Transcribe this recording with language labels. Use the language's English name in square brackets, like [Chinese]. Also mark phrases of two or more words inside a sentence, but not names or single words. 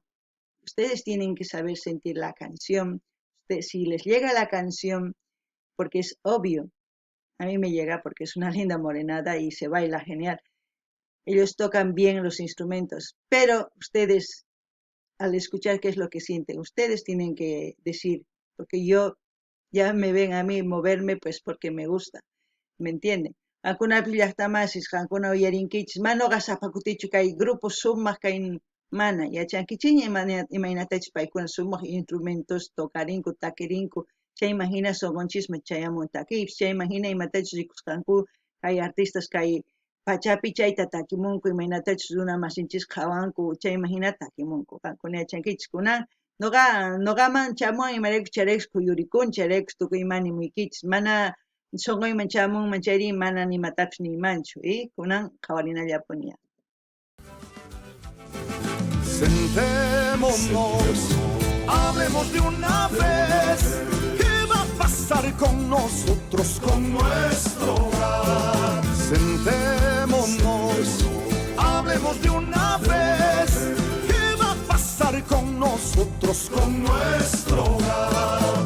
[Spanish] Ustedes tienen que saber sentir la canción, si les llega la canción, porque es obvio, a mí me llega porque es una linda morenada y se baila genial. Ellos tocan bien los instrumentos, pero ustedes, al escuchar qué es lo que sienten, ustedes tienen que decir, porque yo Ya me ven a mí moverme pues porque me gusta, ¿me entiende? [Quechua] Alguna llaqtamasis qankuna uyarinkichis manoqa sapakutichu kay grupo sumaq kay mana yachankichiña imaynatachus paykuna sumaq instrumentos tokarinku takirinku chay imagina sogonchisma chayamun takiypis chay imagina imatachus rikusqanku kay artistas kay pachapi chayta takimunku imaynatachus runa masinchis qhawanku chay imagina takimunku qankuna yachankichis kunan noqaman chamuan imaraykuchus chayraykus kuyurikunchik chayraykus tukuy imani muykichis mana sonqoyman chamunman chayri mana nimatapis niymanchu y kunan qhawarinallapuña. [Spanish] Sentémonos, hablemos de una vez. ¿Qué va a pasar con nosotros, con nuestro hogar? Sentémonos, hablemos de una vez. ¿Qué va a pasar con nosotros, con nuestro hogar?